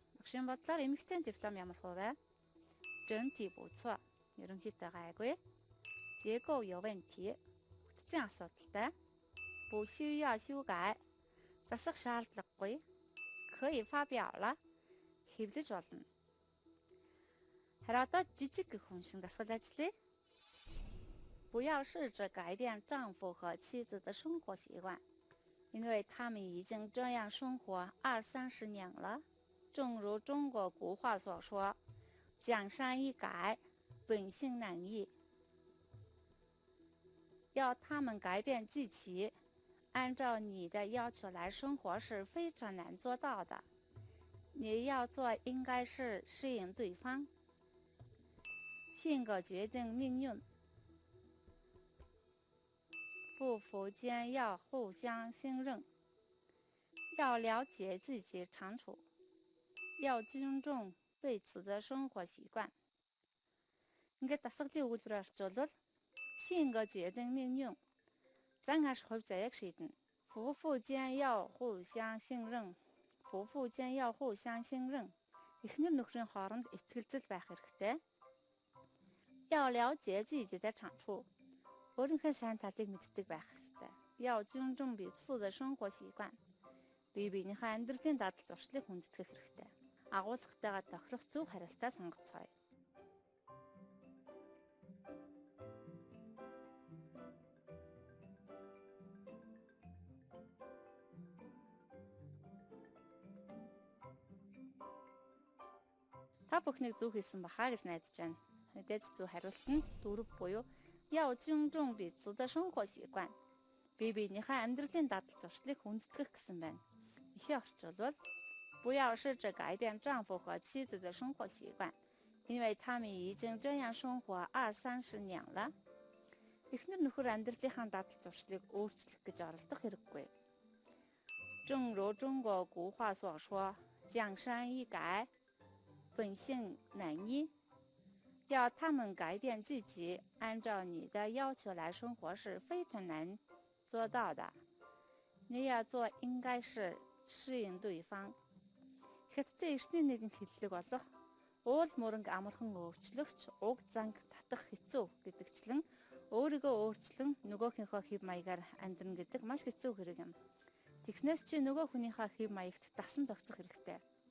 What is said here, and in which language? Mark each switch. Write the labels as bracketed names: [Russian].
[Mongolian] Багшийн бодлоор эмэгтэй диплом ямар хувь вэ? [Chinese] 整体不错. [Mongolian] ерөнхийдөө гайгүй. [Chinese] 结构有问题. [Mongolian] Бүтцийн асуудалтай. [Chinese] 不需要修改. [Mongolian] Засах шаардлагагүй. [Chinese] 可以发表了. [Mongolian] Хэвлэж болно. Харин одоо жижиг гэх хүн шиг дасгал ажиллая. [Chinese] 不要试着改变丈夫和妻子的生活习惯，因为他们已经这样生活20-30年了。正如中国古话所说：“江山易改，本性难移。” 要他们改变自己，按照你的要求来生活是非常难做到的。你要做应该是适应对方。性格决定命运，夫妇间要互相信任，要了解自己长处，要尊重彼此的生活习惯。 [Mongolian] Ингээд дасгалын өгүүлбэрээр орчуулбал [Chinese] 性格决定命运， [Mongolian] зан хаш хувь заяаг шийднэ. [Chinese] 夫妇间要互相信任，夫妇间要互相信任. [Mongolian] Эхнэр нөхрийн хооронд итгэлцэл байх хэрэгтэй. [Chinese] 要了解自己的长处. [Mongolian] өөрийнхөө сайн талыг мэддэг байх ёстой. [Chinese] 要尊重彼此的生活习惯. [Mongolian] Бие биенийхээ амьдралын дадал зуршлыг хүндэтгэх хэрэгтэй. Агуулгатайгаа тохирох зөв харилцаа сонгоцгоё. Та бүхнийг зөв хийсэн бахаа гэж найдаж байна. Мэдээж зөв хариулт нь 4 буюу [Chinese] 要尊重彼此的生活习惯. [Mongolian] Бие биенийхээ амьдралын дадал зуршлыг хүндэтгэх гэсэн байна. Ихээ орчуулбал [Chinese] 不要试着改变丈夫和妻子的生活习惯，因为他们已经这样生活20-30年了. [Mongolian] Эхнэр нөхөр амьдралынхаа дадал зуршлыг өөрчлөх гэж оролдох хэрэггүй. [Chinese] 正如中国古话所说，江山易改，本性难移。要他们改变自己，按照你的要求来生活是非常难做到的。你要做应该是适应对方. [Mongolian] Хятадын эртний нэгэн хэллэг болох уул мөрөнг амархан өөрчлөгч уг занг татах хэцүү гэдэгчлэн өөрийгөө өөрчлөн нөгөөхийнхөө хэв маягаар амьдрна гэдэг маш хэцүү хэрэг юм. Тэгснээс чи нөгөө хүнийхээ хэв маягт дасан зохицох хэрэгтэй.